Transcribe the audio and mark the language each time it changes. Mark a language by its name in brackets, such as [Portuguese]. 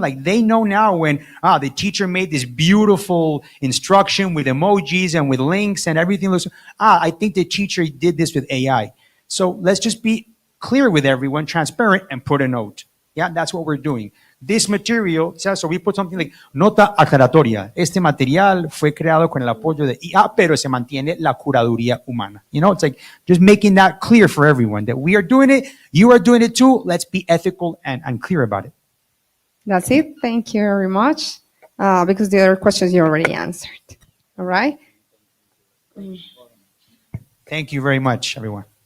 [English] Like they know now when the teacher made this beautiful instruction with emojis and with links and everything looks, I think the teacher did this with AI. So let's just be clear with everyone, transparent, and put a note. Yeah, that's what we're doing. This material, so we put something like [Spanish] nota aclaratoria. Este material fue creado con el apoyo de IA, pero se mantiene la curaduría humana. [English] You know, it's like just making that clear for everyone that we are doing it, you are doing it too. Let's be ethical and clear about it. That's it. Thank you very much. Because the other questions you already answered. All right. Thank you very much, everyone.